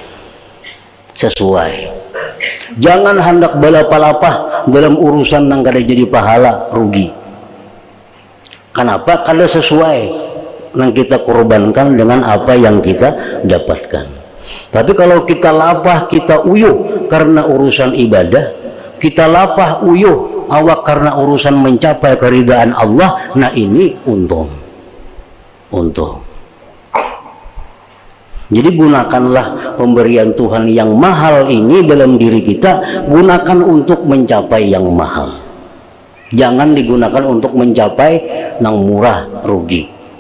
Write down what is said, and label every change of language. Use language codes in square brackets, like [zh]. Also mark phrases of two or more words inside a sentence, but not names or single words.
[id] Jangan hendak balap-balapah dalam urusan yang kada jadi pahala, rugi. Kenapa? Kada sesuai yang kita korbankan dengan apa yang kita dapatkan. [bjn] Tapi kalau kita lapah, kita uyuh karena urusan ibadah, kita lapah uyuh awak karena urusan mencapai keridaan Allah, [id] nah ini untung. Jadi gunakanlah pemberian Tuhan yang mahal ini dalam diri kita, gunakan untuk mencapai yang mahal. Jangan digunakan untuk mencapai yang murah, rugi.